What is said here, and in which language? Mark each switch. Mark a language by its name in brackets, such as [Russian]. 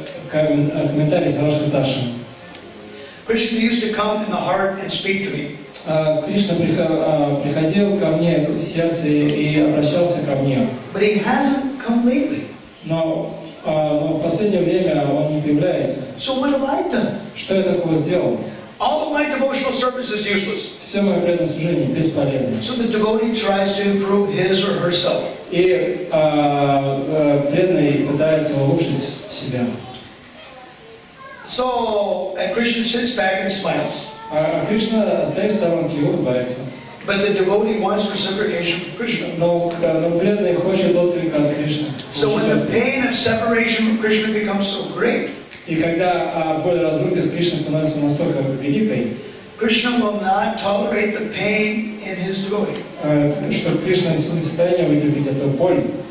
[Russian] Комментарий Сараватха Даршани. [English] Krishna used to come in the heart and speak to me. [Russian] Кришна приходил ко мне в сердце и обращался ко мне. [English] But he hasn't come lately. [Russian] Но в последнее время он не появляется. [English] So what have I done? [Russian] Что я такого сделал? [English] All of my devotional service is useless. [Russian] Все мое преданное служение бесполезно. [English] So the devotee tries to improve his or herself. [Russian] И преданный пытается улучшить себя. [English] So, and Krishna sits back and smiles. [Russian] А Кришна стоит в сторонке и улыбается. [English] But the devotee wants reciprocation from Krishna. [Russian] Но преданный хочет отклика от Кришны. [English] So when the pain of separation from Krishna becomes so great, [Russian] и когда боль разлуки с Кришной становится настолько великой, [English] Krishna will not tolerate the pain in his devotee. [Russian] Что Кришна не в состоянии вытерпеть эту боль.